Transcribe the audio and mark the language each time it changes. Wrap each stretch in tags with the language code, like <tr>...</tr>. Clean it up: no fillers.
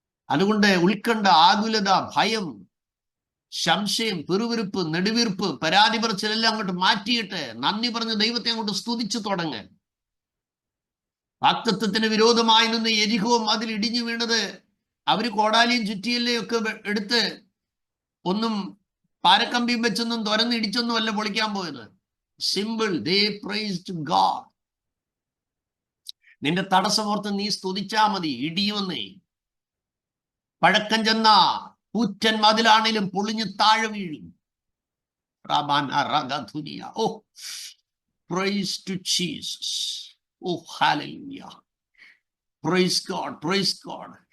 <ml>അതുകൊണ്ട് ഉത്കണ്ഠ, ആകുലത, ഭയം, സംശയം, പിറുവിറുപ്പ്, നെടുവീർപ്പ്, പരാതി പറച്ചിലെല്ലാം അങ്ങോട്ട് മാറ്റിയിട്ട് നന്ദി പറഞ്ഞ് ദൈവത്തെ അങ്ങോട്ട് സ്തുതിച്ചു തുടങ്ങാൻ. വാഗ്ദത്തത്തിന് വിരോധമായി നിന്ന് യെരിഹോ അതിൽ ഇടിഞ്ഞു വീണത് അവര് കോടാലിയും ചുറ്റിയല്ലയും ഒക്കെ എടുത്ത് ഒന്നും പാരക്കമ്പിയും വെച്ചൊന്നും തുരന്നിടിച്ചൊന്നും അല്ല പൊളിക്കാൻ പോയത്.</ml> <en>Simple, they praised God.</en> <ml>നിന്റെ തടസ്സമോർത്ത് നീ സ്തുതിച്ചാ മതി, ഇടിയുമെന്നേ. പഴക്കം ചെന്ന കൂറ്റൻ മതിലാണേലും പൊളിഞ്ഞ് താഴെ വീഴും.</ml> <en>Oh, praise to Jesus. Oh, hallelujah. Praise God, praise God.</en>